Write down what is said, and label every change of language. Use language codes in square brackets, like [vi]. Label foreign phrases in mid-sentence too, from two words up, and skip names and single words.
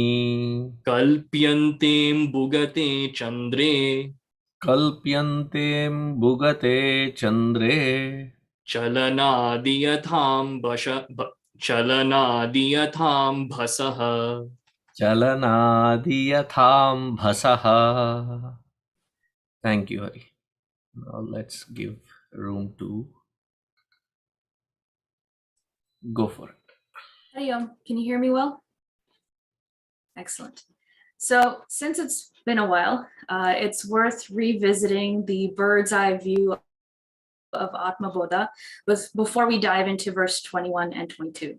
[sa] kalpyante'mbugate candre. kalpyante'mbugate candre calanādi yathāmbhasaḥ. calanādi yathāmbhasaḥ. [en] Thank you, Hari. Now let's give room to Go for it. Can you hear me well? Excellent. So since it's been a while, it's worth revisiting the bird's eye view of ātmabodha before we dive into verse 21 and 22.